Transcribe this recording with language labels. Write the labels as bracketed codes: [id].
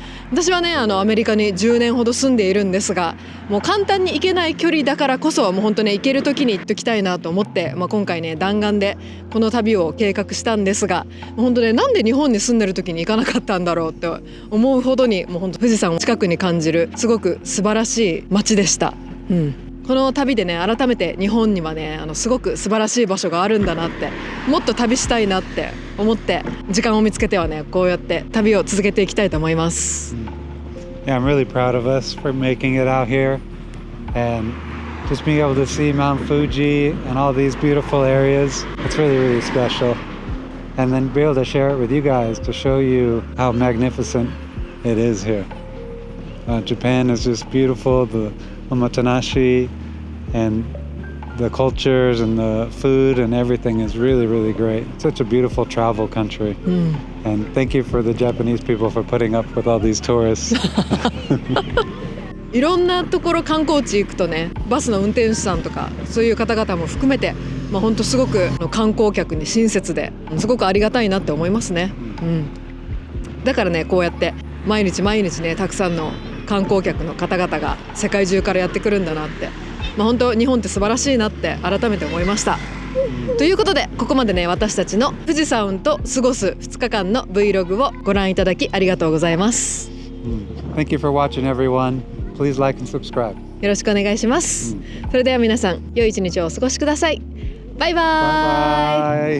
[ja] 私はねアメリカに10年ほど住んでいるんですが、もう簡単に行けない距離だからこそもう本当ね行ける時に行っておきたいなと思って、今回ね弾丸でこの旅を計画したんですが、もう本当ねなんで日本に住んでる時に行かなかったんだろうって思うほどにもう本当富士山を近くに感じるすごく素晴らしい街でした。この旅でね改めて日本にはねすごく素晴らしい場所があるんだなって、もっと旅したいなって思って時間を見つけてはねこうやって旅を続けていきたいと思います。 [en] Yeah, I'm really proud of us for making it out here and just being able to see Mount Fuji and all these beautiful areas. It's really, really special. And then be able to share it with you guys to show you how magnificent it is here. Japan is just beautiful. The omotenashi and the cultures and the food and everything is really, really great. It's such a beautiful travel country. And thank you for the Japanese people for putting up with all these tourists. [ja] いろんなところ観光地行くとねバスの運転手さんとかそういう方々も含めて、本当すごく観光客に親切ですごくありがたいなって思いますね。だからねこうやって毎日毎日ねたくさんの観光客の方々が世界中からやってくるんだなって、本当日本って素晴らしいなって改めて思いました。ということでここまでね私たちの富士山と過ごす2日間の Vlog をご覧いただきありがとうございます。 [en] Thank you for watching, everyone. Please like and subscribe. [ja] よろしくお願いします。それでは皆さん良い一日をお過ごしください。バイバーイ。